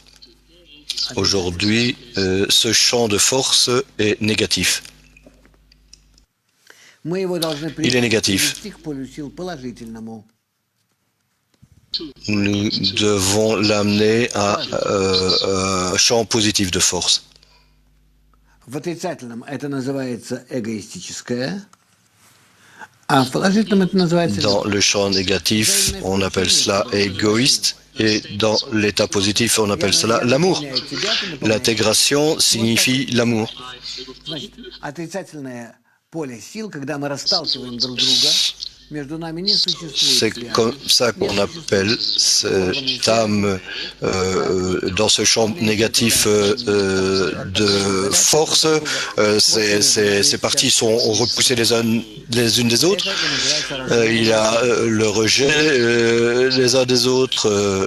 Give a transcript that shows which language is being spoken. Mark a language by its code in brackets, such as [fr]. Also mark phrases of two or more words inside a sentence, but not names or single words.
[fr] Aujourd'hui, ce champ de force est négatif. Il est négatif. Nous devons l'amener à un champ positif de force. [ru] В отрицательном это называется эгоистическое, а в положительном это называется... [fr] Dans le champ négatif, on appelle cela égoïste, et dans l'état positif, on appelle cela l'amour. L'intégration signifie l'amour. [ru] Значит, отрицательное поле сил, когда мы расталкиваем друг друга, между нами не существует [fr] C'est [ru] связи. [fr] comme ça qu'on appelle cette âme dans ce champ négatif de force. Ces parties sont repoussées les unes des autres. Il y a le rejet les uns des autres.